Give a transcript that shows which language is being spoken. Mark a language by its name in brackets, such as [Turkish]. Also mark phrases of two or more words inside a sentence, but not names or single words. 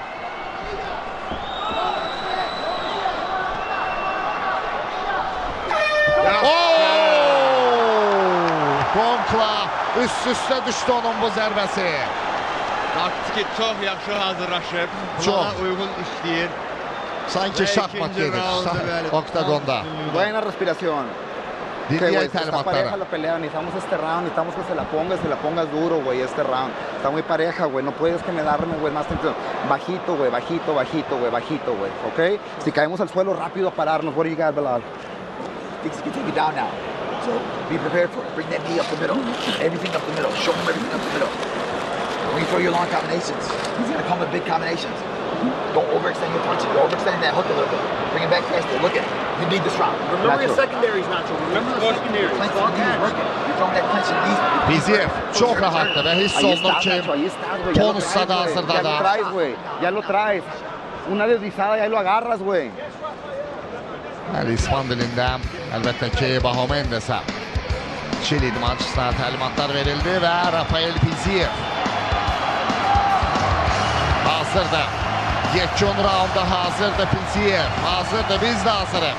[Azerbaijani] Konkla üst-üstə düşdü onun bu zərbəsi. Taktiki çox yaxşı hazırlaşıb. Çox. Plana uyğun işləyir. Sanki şahmat gedir oktagonda. [Spanish] Buena respiración. [Azerbaijani] Dinleyen [Spanish] Está pareja [Azerbaijani] talimatları. [Spanish] la pelea, necesitamos este round, necesitamos que se la pongas duro, güey, este round. Está muy pareja, güey, no puedes que me darme, güey, más tensión. Bajito, güey, bajito, güey, ¿ok? Si caemos al suelo, rápido a pararnos. [English] What do you got, Bilal? Thinks he can take you down now. So be prepared for it. Bring that knee up the middle. Everything up the middle. Show him everything up the middle. When you throw your long combinations, he's going to come with big combinations. Don't overextend your punches. You're overextending that hook a little bit. Bring it back faster. Look at it. You need this round. Remember your secondaries, Nacho. Remember the secondaries. Clench your knees working. You're throwing that clench in the knees. [Azerbaijani] Fiziyev çok rahatlı ve hiss [Spanish] Ahí [Azerbaijani] olunur [Spanish] estás, [Azerbaijani] ki [Spanish] Nacho, ahí estás, güey. Ya lo [Azerbaijani] Tonus'ta da [Spanish] traes, güey. [Azerbaijani] hazırda [Spanish] Ya lo [Azerbaijani] da. [Spanish] traes, güey. Ya lo traes. Una deslizada y ahí lo agarras, güey. [Azerbaijani] Bəli, İspan dilində əlbəttə ki, Bahomendes'ə Çil idmançısına təlimatlar verildi və Rafael Fiziyev hazırdır. Yekun raunda hazırdır Fiziyev. Hazırdır, biz də hazırıq.